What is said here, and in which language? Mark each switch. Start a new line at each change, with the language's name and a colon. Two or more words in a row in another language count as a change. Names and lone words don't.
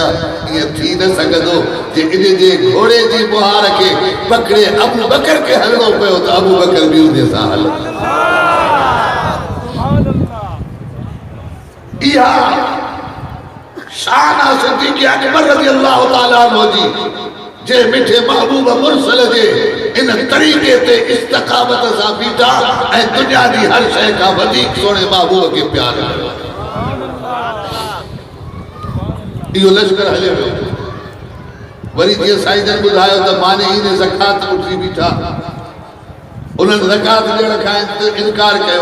Sindhi: ईअं थी न सघंदो। जे इन जे घोड़े जी मुहार खे पकड़े अबू बकर खे हलणो पियो त अबू बकर बि उन सां हलंदो। इहा शान आहे सिद्दीक़ अकबर
Arabic: رضي الله تعالى عنه
Sindhi: जी, जे मिठे महबूब मुरसल जे इन तरीक़े ते इस्तक़ामत सां बीठा ऐं दुनिया जी हर शइ खां वधीक सोने महबूब खे प्यार कयो। इहो लश्कर हले वियो। वरी जीअं साईं जन ॿुधायो त माने इन ज़कात उठी बीठा, उन्हनि ज़कात ॾियण खां इनकार कयो।